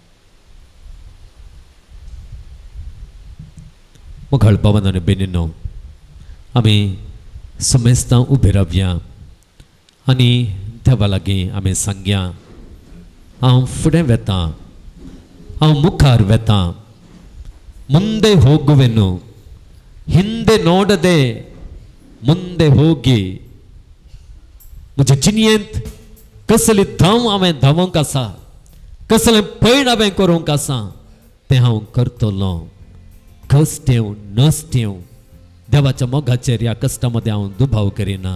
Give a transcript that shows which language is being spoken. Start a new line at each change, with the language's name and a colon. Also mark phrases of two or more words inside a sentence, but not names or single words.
Konkani: मगळ भवन आनी भयणीनो, आमी सुमेस्तां उबे रावया आनी देवा लागीं आमी सांगया, हांव फुडें वेतां, हांव मुखार वेतां,
Kannada: ಮುಂದೆ ಹೋಗುವೆನು, ಹಿಂದೆ ನೋಡದೆ ಮುಂದೆ ಹೋಗಿ
Konkani: म्हज्या जिणयेंत कसली धांव हांवें धांवोंक आसा, कसलें पैण हांवें करूंक आसा तें हांव करतलों. कश्ट येवं नश्ट येवं देवाच्या मोगाचेर ह्या कश्टा मदें हांव दुबाव करिना.